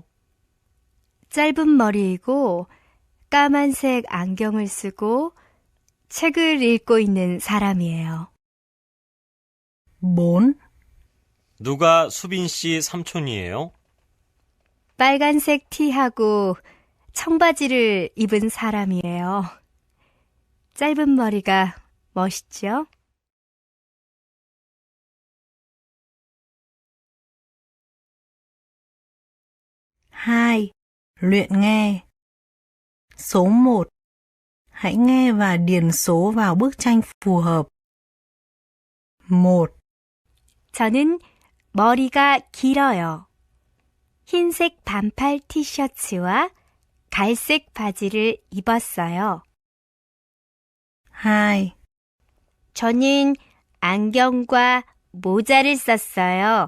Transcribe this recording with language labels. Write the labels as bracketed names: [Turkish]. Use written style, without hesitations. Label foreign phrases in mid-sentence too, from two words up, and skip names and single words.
[Korean] 짧은 머리이고 까만색 안경을 쓰고 책을 읽고 있는 사람이에요. 4, 누가 수빈 씨 삼촌이에요? 빨간색 티하고 청바지를 입은 사람이에요. 짧은 머리가 멋있죠? [Vietnamese] hai. Luyện nghe. Số 1. Hãy nghe và điền số vào bức tranh phù hợp. 1, [Korean] 저는 머리가 길어요. 흰색 반팔 티셔츠와 갈색 바지를 입었어요. 2, 저는 안경과 모자를 썼어요.